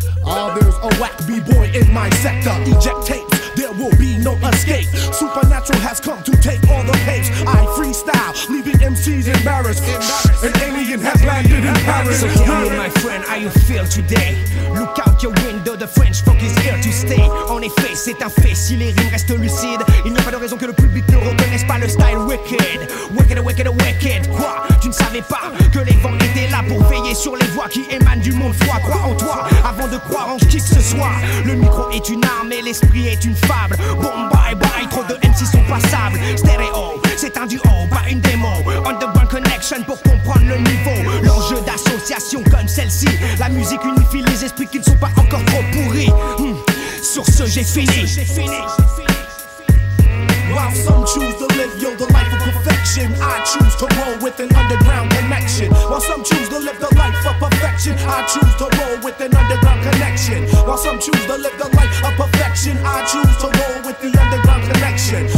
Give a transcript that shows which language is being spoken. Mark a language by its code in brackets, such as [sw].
[en] Oh, there's a whack b-boy in my sector. Eject tapes, there will be no escape. Supernatural has come to take all the pace. I freestyle, leaving MCs embarrassed. An alien has landed in Paris. So tell me, my friend, how you feel today? Look out your window, the French folk is here to stay. [fr] En effet, c'est un fait, si les rimes restent lucides, il n'y a pas de raison que le public ne reconnaisse pas le style wicked. [en] Wicked, wicked, wicked. [fr] Quoi? Tu ne savais pas que les vents étaient là pour veiller sur les voix qui émanent du monde froid. Crois en toi, avant de croire en qui que ce soit. Le micro est une arme et l'esprit est une fable. [en] Boom, bye, bye, [fr] trop de MC sont passables. Stéréo, c'est un duo, pas une démo. Underground connection pour comprendre le niveau. L'enjeu d'association comme celle-ci. La musique unifie les esprits qui ne sont pas encore trop pourris. Sur ce, j'ai fini. [en] While some choose to live, yo, the life of perfection, I choose to roll with an underground connection. While some choose to live the life of perfection, I choose to roll with an underground connection. While some choose to live the life of perfection, I choose to roll with the underground connection.